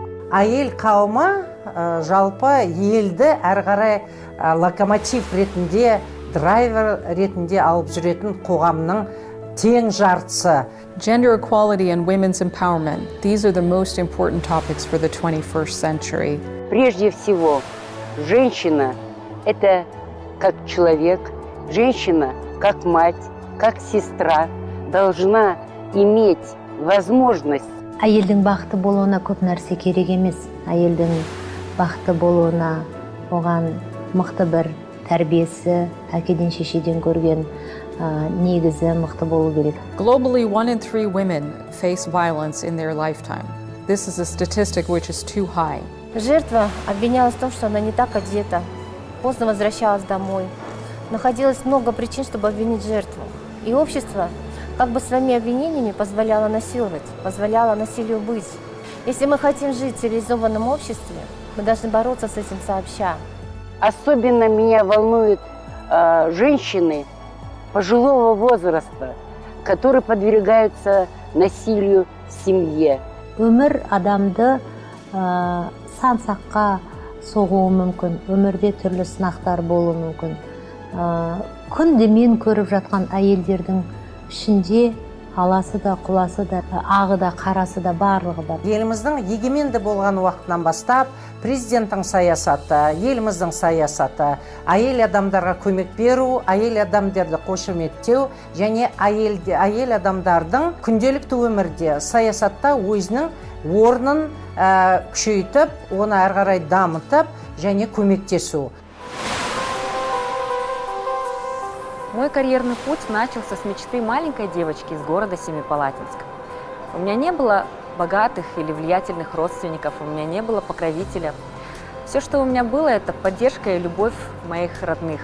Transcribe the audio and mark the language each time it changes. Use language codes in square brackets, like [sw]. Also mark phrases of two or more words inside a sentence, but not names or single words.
[kk] Әйел қауымы жалпы елді әрі қарай локомотив ретінде, драйвер ретінде алып жүретін қоғамның тең жартысы. [en] Gender equality and women's empowerment, these are the most important topics for the 21st century. [ru] Прежде всего, женщина – это как человек, женщина как мать, как сестра должна иметь возможность. [kk] Әйелдің бақытты болуына көп нәрсе керек емес. Әйелдің бақытты болуына оған мықты бір тәрбиесі, әкеден шешеден көрген негізі мықты болу керек. [en] Globally, 1 in 3 women face violence in their lifetime. This is a statistic which is too high. [ru] Жертва обвинялась в том, что она не так одета, поздно возвращалась домой. Находилось много причин, чтобы обвинить жертву. И общество как бы своими обвинениями позволяло насиловать, позволяло насилию быть. Если мы хотим жить в цивилизованном обществе, мы должны бороться с этим сообща. Особенно меня волнуют женщины пожилого возраста, которые подвергаются насилию в семье. [kk] Өмір адамды сан-саққа соғуы мүмкін, өмірде түрлі сынақтар болуы мүмкін. Күнде мен көріп жатқан әйелдердің ішінде аласы да, құласы да, ағы да, қарасы да, барлығы бар. Еліміздің егеменді болған уақытынан бастап, президенттің саясаты, еліміздің саясаты, әйел адамдарға көмек беру, әйел адамдарды қошеметтеу және әйел адамдардың күнделікті өмірде саясатта өзінің орнын күшейтіп, оны әрі қарай дамытып және көмектесу. [ru] Мой карьерный путь начался с мечты маленькой девочки из города Семипалатинск. У меня не было богатых или влиятельных родственников, у меня не было покровителя. Все, что у меня было, это поддержка и любовь моих родных.